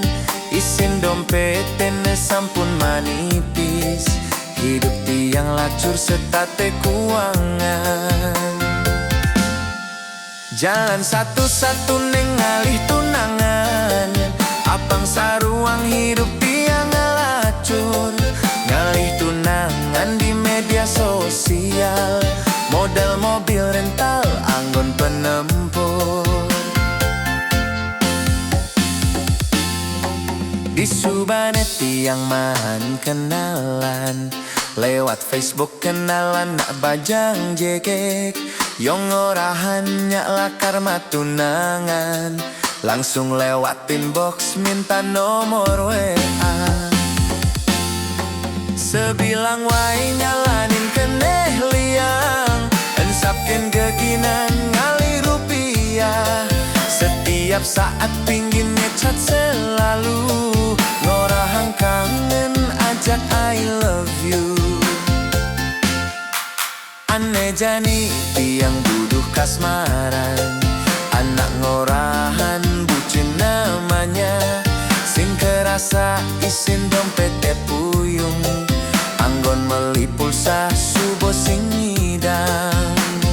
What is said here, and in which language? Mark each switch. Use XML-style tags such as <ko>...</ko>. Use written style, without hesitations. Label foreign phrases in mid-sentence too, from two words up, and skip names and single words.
<ban>Isin dompet ne sampun manipis, hidup tiang lacur setate keuangan.</ban> <id>Jalan satu-satu</id> <ban>nengalih tunangan, apang saruang hidup tiang ngelacur. Ngalih tunangan</ban> <id>di media sosial,</id> <ban>modal mobil rental anggon penempur. Di Subane tiang man kenalan, lewat Facebook kenalan nak bajang jekek. Yang orahan nyak lakar matunangan,</ban> <id>langsung lewat inbox minta nomor WA.</id> <ban>Sebilang wai nyalanin keneh liang, ensapkin geginan ngali rupiah.</ban> <id>Setiap saat pingin ngechat selalu,</id> <ban>ngorahang kangen ajak</ban> <en>I love you.</en> <ban>Aneh jani tiang duduk kasmaran, anak ngorahan bucin namanya. Sing kerasa isin dompet puyung, anggon meli pulsa subo sing nyidang.</ban>